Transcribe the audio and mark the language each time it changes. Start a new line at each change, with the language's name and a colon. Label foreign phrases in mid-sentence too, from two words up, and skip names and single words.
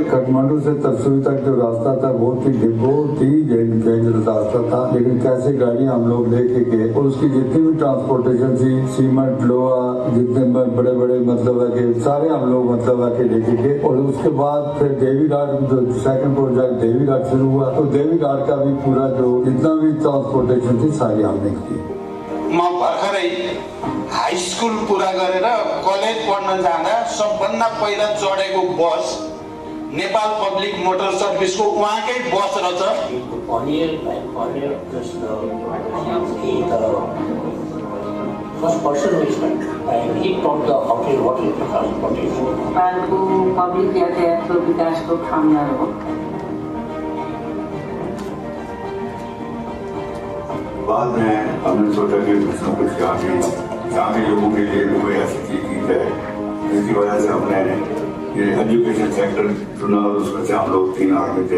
Hindi: काठमांडू से तरसुई तक जो रास्ता था बहुत ही डेंजरस रास्ता था, लेकिन कैसे गाड़ियां हम लोग लेके गए और उसकी जितनी भी ट्रांसपोर्टेशन थी, सीमेंट, लोहा, जितने बड़े बड़े मतलब है कि सारे हम लोग मतलब है कि लेके गए। और उसके बाद फिर देवी घाट, जो
English: second project
Hindi: देवी घाट शुरू हुआ, तो देवी घाट का भी पूरा जो जितना भी ट्रांसपोर्टेशन थी सारी हमने की।
Nepali: म भर्खरै
English: high school
Nepali: पुरा गरेर कलेज पढ्न जाँदा सबभन्दा पहिला चढेको बस नेपाल पब्लिक मोटर सर्भिसको उहाँकै बस रहेछ।
English: First person who is met, and he taught the hotel what is the transportation.
Nepali: नेपालको पब्लिक यातायातको विकासको कामदार हो।
Hindi: बाद में हमने सोचा कि कुछ न कुछ यहाँ के लोगों के लिए कोई ऐसी चीज की जाए, जिसकी वजह से हमने ये
English: education sector
Hindi: चुना और उसमें से हम लोग 3 आदमी थे।